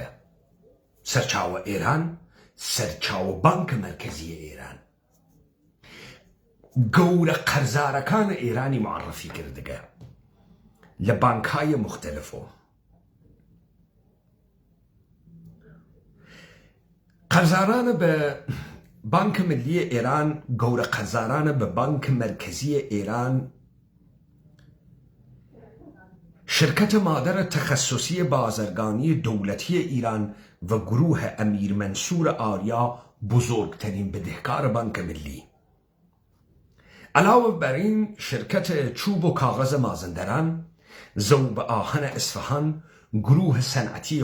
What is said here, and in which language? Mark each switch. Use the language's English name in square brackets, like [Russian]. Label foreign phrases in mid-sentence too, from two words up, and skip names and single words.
[Southern Kurdish] سەرچاوە ئێران، سەرچاوە بانکە مەرکەزیە ئێران، گەورە قەرزارەکانە ئێرانی معرفی کردگە لە [Persian] بانکهای مختلفۆ. [Southern Kurdish] قەرزارانە بە بانکە ملیە ئێران، گەورە قەرزارانە بە بانکە مەرکەزیە ئێران، [Persian] شرکت مادر تخصصی بازرگانی دولتی ایران و گروه امیر منصور آریا بزرگترین بدهکار بانک ملی. علاوه بر این شرکت چوب و کاغذ مازندران، ذوب آهن اصفهان، گروه صنعتی